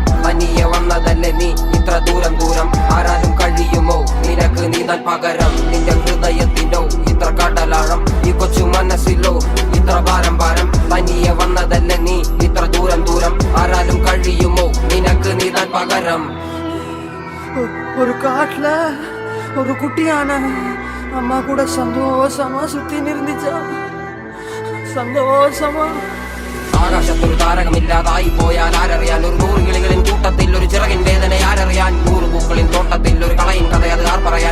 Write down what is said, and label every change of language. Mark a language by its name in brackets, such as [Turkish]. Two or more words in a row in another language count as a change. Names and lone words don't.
[Malayalam] തനിയെ വന്നതല്ലേ നീ ഇത്ര ദൂരം ദൂരം, ആരാലും കഴിയുമോ നിനക്ക് നീന്താൻ പകരം? നിന്റെ ഹൃദയത്തിനോ ഇത്ര കടലാഴം, ഈ കൊച്ചു മനസ്സിലോ ഇത്ര ഭാരം ഭാരം. തനിയെ വന്നതല്ലേ നീ ഇത്ര ദൂരം ദൂരം, ആരാലും കഴിയുമോ നിനക്ക് നീന്താൻ പകരം? [Tamil] ஒரு காட்டுல ஒரு குட்டியான அம்மா கூட சந்தோஷமா சுத்தின்னு இருந்துச்சா, [Malayalam] സന്തോഷമാ. ആകാശത്തൊരു താരകമില്ലാതായി പോയാൽ ആരറിയാൻ? ഒരു 100 കിളികളിൻ കൂട്ടത്തിൽ ഒരു ചിറകിൻ വേദന ആരറിയാൻ? 100 പൂക്കളിൻ തോട്ടത്തിൽ ഒരു കളയിൻ കഥ അത് ആർ പറയാൻ?